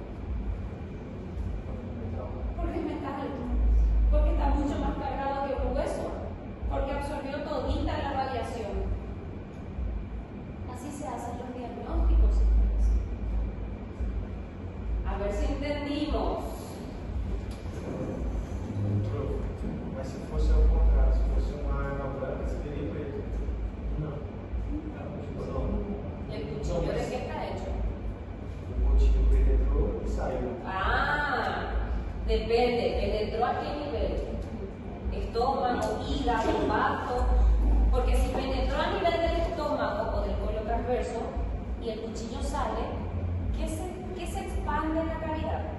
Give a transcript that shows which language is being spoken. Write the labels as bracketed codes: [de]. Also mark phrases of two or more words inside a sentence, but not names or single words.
[es] Porque es metal, porque está mucho más cargado que un hueso, porque absorbió todita la radiación. Así se hacen los diagnósticos. A ver si entendimos. [pt] Mas se fosse ao contrário, se fosse uma arma branca, seria preto. Não. [es] ¿El cuchillo de qué está hecho? [pt] O cuchillo penetrou e saiu. [es] Ah, depende. ¿Penetró a qué nivel? Estómago, hígado, bazo. Porque si penetró a nivel del estómago o del colon transverso y el cuchillo sale, ¿qué se expande en la cavidad?